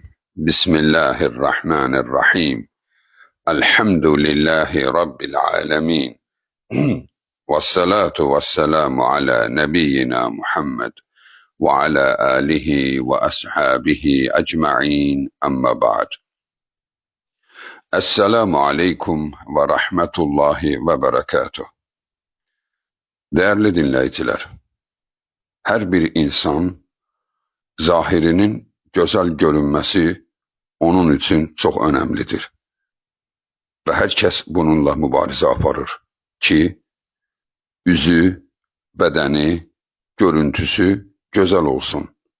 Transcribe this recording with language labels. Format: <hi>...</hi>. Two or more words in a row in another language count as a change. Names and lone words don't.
<ar>بسم الله الرحمن الرحيم. الحمد لله رب العالمين. والصلاة والسلام على نبينا محمد وعلى آله وأصحابه أجمعين. أما بعد. السلام عليكم ورحمة الله وبركاته.</ar> <tr>Değerli dinleyiciler,</tr> <az>her bir insan zahirinin gözəl görünməsi onun üçün çox önəmlidir. Və hər kəs bununla mübarizə aparır ki, üzü, bədəni, görüntüsü gözəl olsun.</az>